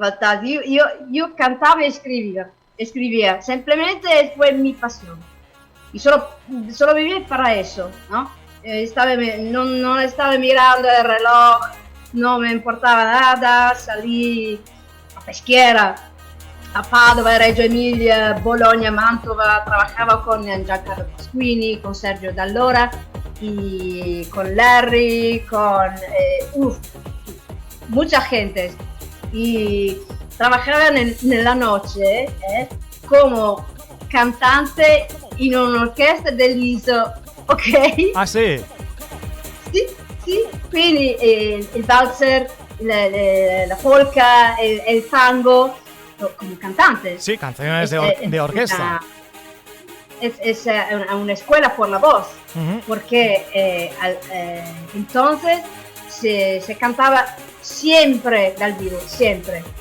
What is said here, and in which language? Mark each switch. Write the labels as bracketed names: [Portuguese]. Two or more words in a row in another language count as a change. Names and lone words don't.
[Spanish] Yo cantaba y escribía, simplemente fue mi pasión. Y solo viví para eso, ¿no? No estaba mirando el reloj, no me importaba nada, salí a pesquera, a Padova, Reggio Emilia, Bologna, Mantova, trabajaba con Giancarlo Pasquini, con Sergio Dall'Ora, y con Larry, con mucha gente. Y trabajaba en la noche como cantante [Italian] in un'orchestra dell'ISO, [Spanish] ok? [Italian] Ah, sì? Sì, quindi il valzer, [Spanish] la polka, el tango, como cantante. Sí, canciones de orquesta. Es una escuela por la voz, porque entonces se cantaba siempre [Italian] dal vivo, [Spanish] siempre.